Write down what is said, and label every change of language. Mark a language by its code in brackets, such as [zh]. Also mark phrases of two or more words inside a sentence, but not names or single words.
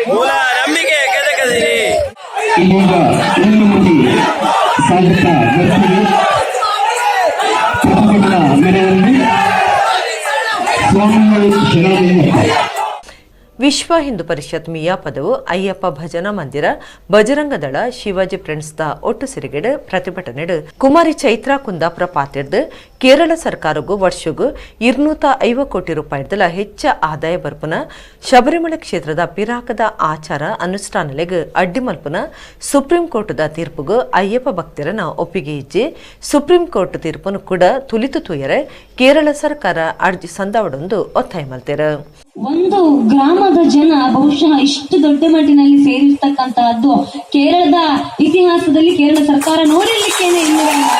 [kn] ಇದೀಗ ಒಂದು ಮಂದಿ ಸಾಗುತ್ತಾ ಪ್ರತಿಭಟನಾ ಮೆರವಣಿಗೆ ವಿಶ್ವ ಹಿಂದೂ ಪರಿಷತ್ ಮಿಯಾ ಪದವು ಅಯ್ಯಪ್ಪ ಭಜನಾ ಮಂದಿರ ಬಜರಂಗ ದಳ ಶಿವಾಜಿ ಫ್ರೆಂಡ್ಸ್ ದ [tcy] ಒಟ್ಟು ಸಿರಿಗೆಡು ಪ್ರತಿಭಟನೆ ಕುಮಾರಿ ಚೈತ್ರಾ ಕುಂದಾಪುರ ಪಾತಿರ್ದು ಕೇರಳ ಸರ್ಕಾರಗೂ ವರ್ಷಗೂ 250 ಕೋಟಿ ರೂಪಾಯಿದಲ ಹೆಚ್ಚ ಆದಾಯ ಬರ್ಪುನ ಶಬರಿಮಲೆ ಕ್ಷೇತ್ರದ ಪಿರಾಕದ ಆಚಾರ ಅನುಷ್ಠಾನಲೆಗೆ ಅಡ್ಡಿ ಮಲ್ಪುನ ಸುಪ್ರೀಂ ಕೋರ್ಟ್ದ ತೀರ್ಪುಗೂ ಅಯ್ಯಪ್ಪ ಭಕ್ತರನ್ನ ಒಪ್ಪಿಗೆ ಇಜ್ಜಿ ಸುಪ್ರೀಂ ಕೋರ್ಟ್ [kn] ತೀರ್ಪನ್ನು ಕೂಡ [tcy] ತುಲಿತು ತೂಯರೆ ಕೇರಳ ಸರ್ಕಾರ ಅರ್ಜಿ ಸಂದಾವಡೊಂದು ಒತ್ತಾಯ ಮಲ್ತೇರ. [kn] ಒಂದು ಗ್ರಾಮದ ಜನ ಬಹುಶಃ ಇಷ್ಟು ದೊಡ್ಡ ಮಟ್ಟಿನಲ್ಲಿ ಸೇರಿರ್ತಕ್ಕಂತಹದ್ದು ಕೇರಳದ ಇತಿಹಾಸದಲ್ಲಿ ಕೇರಳ ಸರ್ಕಾರ ನೋಡಿರ್ಲಿಕ್ಕೇನೆ ಇಲ್ಲ.